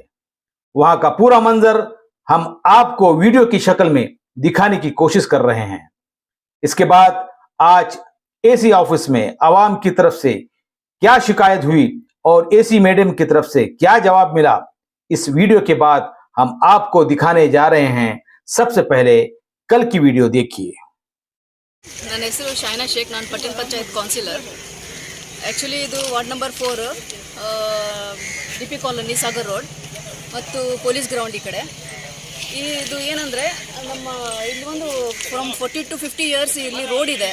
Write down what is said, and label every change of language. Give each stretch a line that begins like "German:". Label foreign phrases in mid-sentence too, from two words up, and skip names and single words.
Hindi: वहां का पूरा मंजर हम आपको वीडियो की शक्ल में दिखाने की कोशिश कर रहे हैं। इसके बाद आज
English: AC office
Hindi: में आवाम की तरफ से क्या शिकायत हुई और
English: AC madam
Hindi: की तरफ से क्या जवाब मिला, इस वीडियो के बाद हम आपको दिखाने जा रहे हैं। सबसे पहले कल की वीडियो देखिए।
Kannada: ನನ್ನ ಹೆಸರು ಶೈನಾ ಶೇಖ್, ನಾನು ಪಟೇಲ್ ಪಂಚಾಯತ್ ಕೌನ್ಸಿಲರ್. ಆ್ಯಕ್ಚುಲಿ ಇದು
English: ward number 4
Kannada: ಡಿ ಪಿ ಕಾಲೋನಿ ಸಾಗರ್ ರೋಡ್ ಮತ್ತು
English: police ground
Kannada: ಈ ಕಡೆ. ಇದು ಏನಂದರೆ ನಮ್ಮ ಇಲ್ಲಿ ಒಂದು
English: from 40 to 50 years
Kannada: ಇಲ್ಲಿ ರೋಡ್ ಇದೆ.